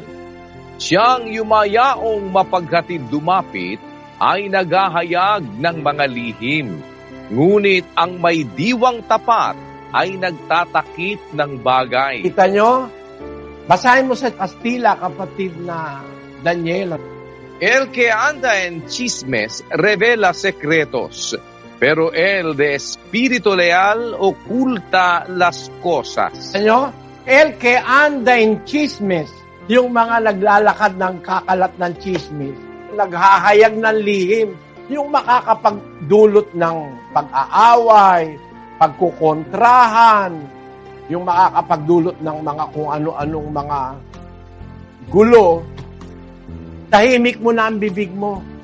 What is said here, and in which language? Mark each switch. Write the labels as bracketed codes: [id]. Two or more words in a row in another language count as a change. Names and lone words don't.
[tl] Siyang yumayaong mapaghatid dumapit ay naghahayag ng mga lihim. Ngunit ang may diwang tapat ay nagtatakip ng bagay. Kita nyo? Basahin mo sa Kastila, kapatid na Daniel. [es] El que anda en chismes revela secretos, pero el de espíritu leal oculta las cosas. [tl] Ano? [es] El que anda en chismes, [tl] yung mga naglalakad ng kakalat ng chismes, naghahayag ng lihim, yung makakapagdulot ng pag-aaway, pagkukontrahan, yung makakapagdulot ng mga kung ano-anong mga gulo, tahimik mo na ang bibig mo.